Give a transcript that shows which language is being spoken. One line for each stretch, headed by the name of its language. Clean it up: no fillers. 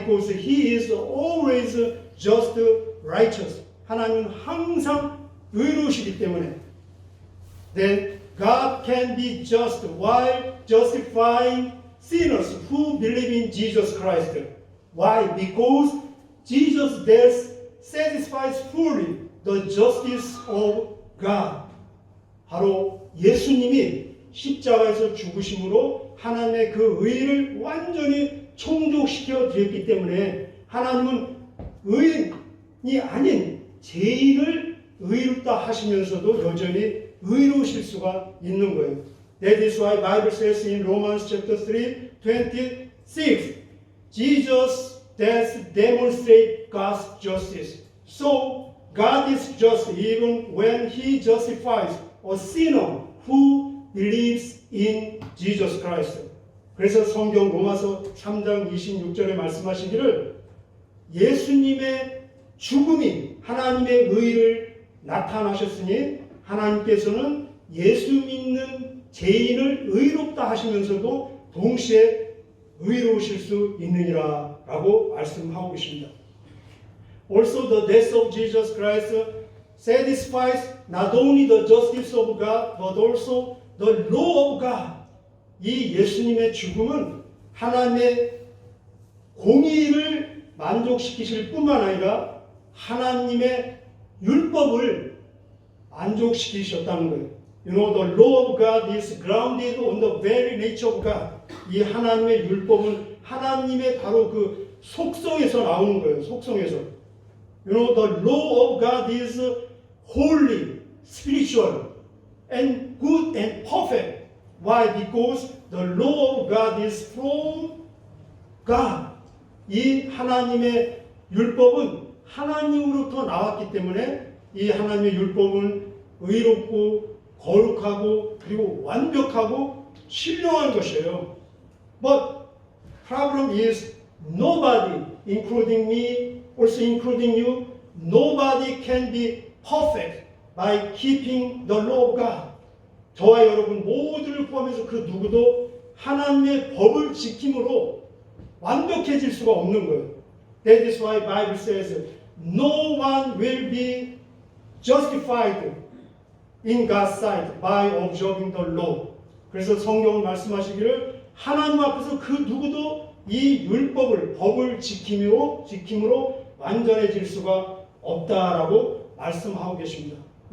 English: Because He is always just righteous.
Korean: 하나님은 항상 의로우시기 때문에.
English: Then God can be just while justifying sinners who believe in Jesus Christ. Why? Because Jesus' death satisfies fully the justice of God.
Korean: 바로 예수님이 십자가에서 죽으심으로 하나님의 그 의를 완전히 충족시켜 드렸기 때문에 하나님은 의인이 아닌 죄인을 의롭다 하시면서도 여전히 의로우실 수가 있는 거예요.
English: That is why Bible says in Romans chapter 3:26, Jesus' death demonstrates God's justice. So God is just even when He justifies a sinner who believes in Jesus Christ.
Korean: 그래서 성경 로마서 3장 26절에 말씀하시기를 예수님의 죽음이 하나님의 의를 나타나셨으니 하나님께서는 예수 믿는 죄인을 의롭다 하시면서도 동시에 의로우실 수 있느니라 라고 말씀하고 계십니다.
English: Also the death of Jesus Christ satisfies not only the justice of God but also the law of God.
Korean: 이 예수님의 죽음은 하나님의 공의를 만족시키실 뿐만 아니라 하나님의 율법을 만족시키셨다는 거예요.
English: You know, the law of God is grounded on the very nature of God.
Korean: 이 하나님의 율법은 하나님의 바로 그 속성에서 나오는 거예요. 속성에서.
English: You know, the law of God is holy, spiritual, and good and perfect. Why? Because the law of God is from God.
Korean: 이 하나님의 율법은 하나님으로부터 나왔기 때문에 이 하나님의 율법은 의롭고 거룩하고 그리고 완벽하고 신령한 것이에요.
English: But problem is nobody, including me, also including you, nobody can be perfect by keeping the law of God.
Korean: 저와 여러분 모두를 포함해서 그 누구도 하나님의 법을 지킴으로 완벽해질 수가 없는 거예요.
English: That is why Bible says no one will be justified in God's sight by observing the law.
Korean: 그래서 성경은 말씀하시기를 하나님 앞에서 그 누구도 이 율법을 법을 지킴으로 완전해질 수가 없다라고 말씀하고 계십니다.